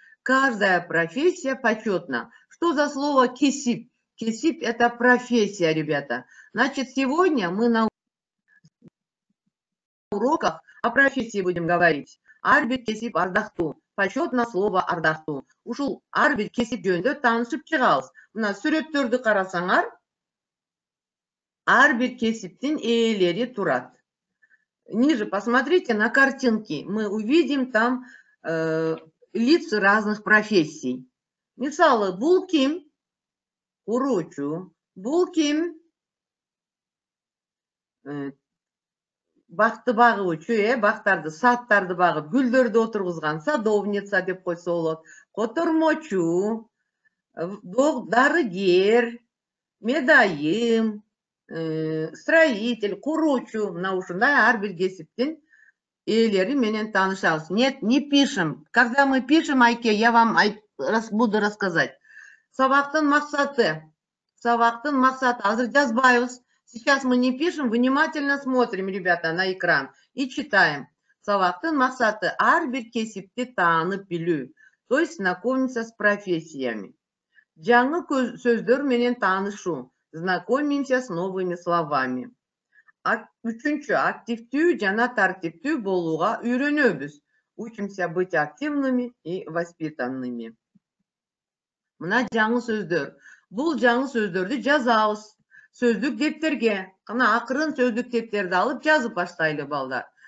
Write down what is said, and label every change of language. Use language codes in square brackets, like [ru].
[ru] Каждая профессия почетна. Что за слово кесип? Кесип — это профессия, ребята. Значит, сегодня мы на уроках о профессии будем говорить. [ky] Ар бир кесип ардактуу. [ru] Почетно слово ардактуу. [ky] Ушул ар бир кесип жөнүндө таанышып чыгабыз. Мына сүрөттөрдү карасаңар, ар бир кесиптин ээлери турат. [ru] Ниже посмотрите на картинки. Мы увидим там лица разных профессий. [ky] Мисалы, бул ким? Куруучу. Бул ким? Бакты багуучу, бактарды, сааттарды багып, гүлдөрдү отургузган садовница деп койсо болот. Котормочу, дарыгер, медайым, строитель, куруучу. Мына ушундай ар бир кесиптин ээлери менен таанышабыз. [ru] Нет, не пишем. Когда мы пишем, Айке, я вам буду рассказать. [ky] Сабактын максаты. Азыр жазбайбыз. [ru] Сейчас мы не пишем, внимательно смотрим, ребята, на экран и читаем. [ky] Сабактын максаты ар бир кесипти таанып билүү. [ru] То есть знакомиться с профессиями. [ky] Жаңы сөздөр менен таанышуу. [ru] Знакомимся с новыми словами. [ky] Үчүнчү, активдүү жана тартиптүү болууга үйрөнөбүз. [ru] Учимся быть активными и воспитанными. [ky] Мына жаңы сөздөр. Бул жаңы сөздөрдү жазабыз. Сөздүк дептерге. Кана акырын сөздүк дептерди алып жазып баштайлы балдар.